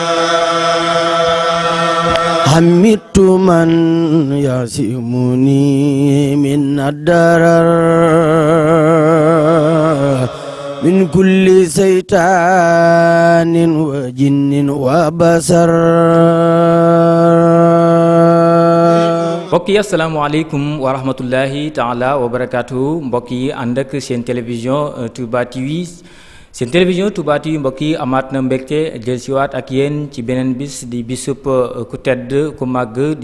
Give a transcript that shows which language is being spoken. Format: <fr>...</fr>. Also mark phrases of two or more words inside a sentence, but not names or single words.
<ar>حمدت من يعصمني من الضرر من كل شيطان وجن وبصر.</ar> <wo>mbokk yi</wo> <ar>السلام عليكم ورحمة الله تعالى وبركاته</ar> <wo>mbokk yi ànd ak seen télévision Touba TV seen télévision Touba TV mbokk yi amaat na mbégte jël siwaat ak yéen ci beneen bis di bisub ku tedd ku màgg di</wo>